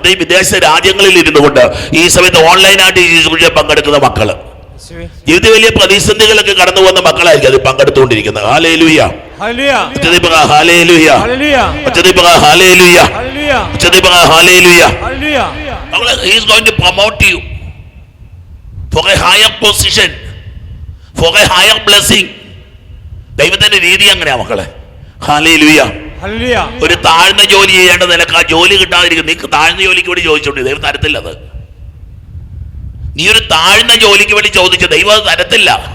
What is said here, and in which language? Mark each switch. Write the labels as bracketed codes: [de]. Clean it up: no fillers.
[ml] പ്രത്യേകിച്ച് വിദേശ രാജ്യങ്ങളിൽ ഇരുന്നു കൊണ്ട് ഈ സമയത്ത് ഓൺലൈനായിട്ട് ഈ പങ്കെടുക്കുന്ന മക്കള്, ജീവിതത്തിൽ വലിയ പ്രതിസന്ധികളൊക്കെ കടന്നു പോകുന്ന മക്കളായിരിക്കും അത് പങ്കെടുത്തുകൊണ്ടിരിക്കുന്നത്. Hallelujah, hallelujah, hallelujah, hallelujah. [en] He is going to promote you for a higher position, for a higher blessing. [ml] ദൈവത്തിന്റെ രീതി അങ്ങനെയാ മക്കളെ. ഹല്ലേലൂയ. ഒരു താഴ്ന്ന ജോലി ചെയ്യേണ്ട നിനക്ക് ആ ജോലി കിട്ടാതിരിക്കും. നീ താഴ്ന്ന ജോലിക്ക് വേണ്ടി ചോദിച്ചോണ്ട് ദൈവം തരത്തില്ല. അത് നീ ഒരു താഴ്ന്ന ജോലിക്ക് വേണ്ടി ചോദിച്ച ദൈവം അത് തരത്തില്ല.